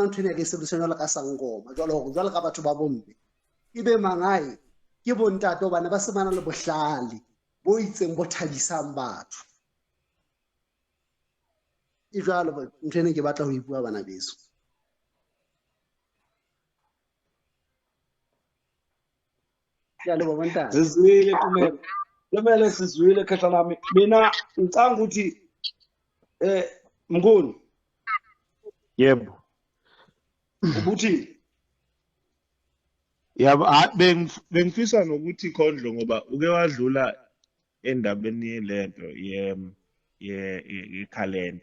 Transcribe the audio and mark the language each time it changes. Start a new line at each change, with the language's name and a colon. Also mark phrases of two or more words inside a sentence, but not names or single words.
Southern Sotho: ntho ene ke sebedisang jwalo ka sangoma jwalo ka batho ba bomme ebe mangae ke bontate hobane ba se bana le bohlale bo itseng bo thabisang batho e jwalo ntho ene ke batla ho bua bana beso ya le bontate
Zulu: Sizwile kumele. Lemele sizwile khehla lami. Mina ngicanga ukuthi Mnguni Yebo. ubuthi Yabo bengifisa nokuthi Khondlo ngoba uke wadlula endabeni lento yekhalenda.